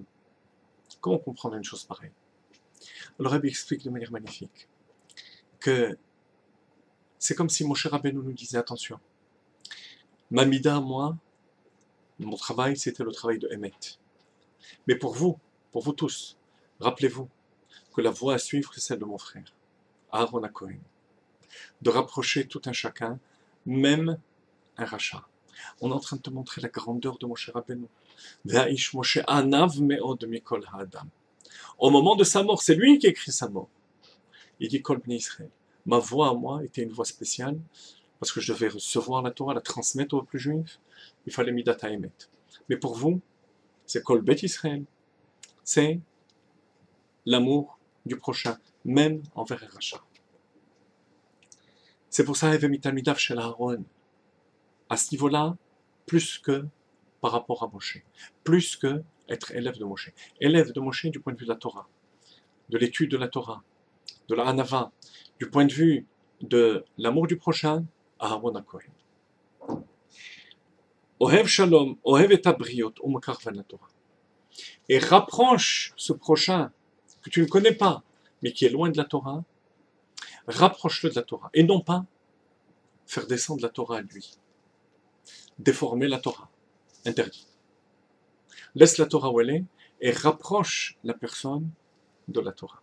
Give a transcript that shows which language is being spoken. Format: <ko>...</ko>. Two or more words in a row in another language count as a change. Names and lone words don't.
<fr>Comment comprendre une chose pareille? Le Rabbi explique de manière magnifique que c'est comme si Moshe Rabbeinu nous disait attention, ma mida, moi, mon travail, c'était le travail de Emet. Mais pour vous tous, rappelez-vous que la voie à suivre, c'est celle de mon frère, Aaron HaKohen. De rapprocher tout un chacun, même un rachat. On est en train de te montrer la grandeur de Moshe Rabbeinu.</fr> <he>ואיש משה ענו מאד מכל האדם.</he> <fr>Au moment de sa mort, c'est lui qui écrit sa mort. Il dit</fr> <he>כל בני ישראל.</he> <fr>Ma voix à moi était une voix spéciale, parce que je devais recevoir la Torah, la transmettre au peuple juif. Il fallait</fr> <he>מדת האמת.</he> <fr>Mais pour vous, c'est</fr> <he>כל בית ישראל.</he> <fr>C'est l'amour du prochain, même envers un rachat. C'est pour ça</fr> <he>הוי מתלמידיו של אהרן.</he> <fr>À ce niveau-là, plus que par rapport à Moshe, plus que être élève de Moshe. Élève de Moshe du point de vue de la Torah, de l'étude de la Torah, de la Hanava, du point de vue de l'amour du prochain, Aaron HaKohen.</fr> <he>אוהב שלום, אוהב את הבריות, ומקרבן לתורה.</he> <fr>Et rapproche ce prochain que tu ne connais pas, mais qui est loin de la Torah, rapproche-le de la Torah, et non pas faire descendre la Torah à lui. Déformer la Torah, interdit. Laisse la Torah où elle est et rapproche la personne de la Torah.</fr>